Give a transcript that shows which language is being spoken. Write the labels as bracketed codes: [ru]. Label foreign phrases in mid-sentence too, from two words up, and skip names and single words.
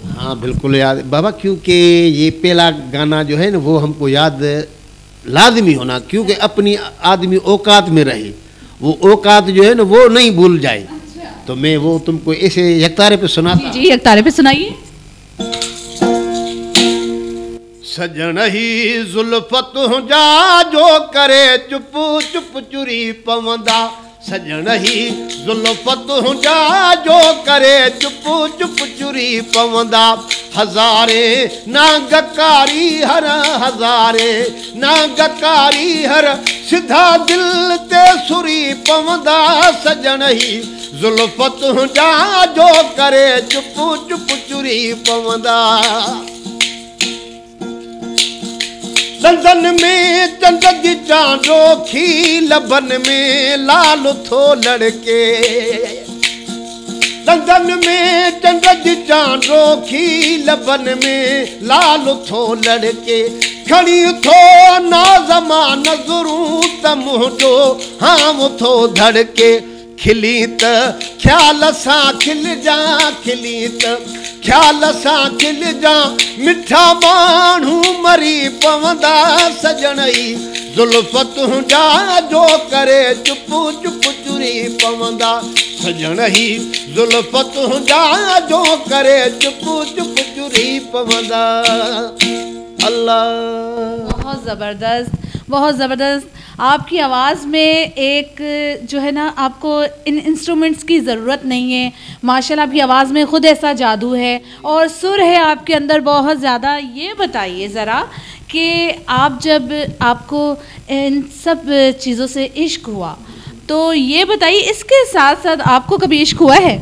[hi] हाँ बिल्कुल याद है बाबा, क्योंकि ये पहला गाना जो है ना वो हमको याद लाजमी होना, क्योंकि अपनी आदमी औकात में रहे, वो औकात जो है ना वो नहीं भूल जाए। अच्छा। तो मैं वो तुमको ऐसे यकतारे पे सुनाता। जी यकतारे पे सुनाइए। [sd] सजन ही जुल्फत जा जो करे चुप चुप चुरी पवंदा, सजन ही जुल्फत जा जो करे चुप चुप चुरी पवंदा। हज़ारे नागकारी हर हज़ारे नागकारी हर सिधा दिल ते सुरी पवंदा। सजन ही जुल्फत जा जो करे चुप चुप चुरी पवंदा। दंदन में चंद जी चांदोखी, लबन में लाल थो लड़के। दंदन में चंद जी चांदोखी, लबन में लाल थो लड़के। खड़ी थो नाज़मा नज़रूं त मुंहिंजो हाम थो धड़के। खिली त ख्याल सां खिल जा, खिली त ख्याल सां खिल जा, मिठा माण्हू मरी पवंदा। सजन ई जुल्फत जा जो करे चुप चुप चुरी पवंदा। सजन ई जुल्फत जा जो करे चुप चुप चुरी पवंदा। [hi] अल्लाह। बहुत ज़बरदस्त, बहुत ज़बरदस्त। आपकी आवाज़ में एक जो है ना, आपको इन इंस्ट्रूमेंट्स की ज़रूरत नहीं है। माशाल्लाह आपकी आवाज़ में ख़ुद ऐसा जादू है और सुर है आपके अंदर बहुत ज़्यादा। ये बताइए ज़रा कि आप जब आपको इन सब चीज़ों से इश्क हुआ, तो ये बताइए इसके साथ साथ आपको कभी इश्क हुआ है?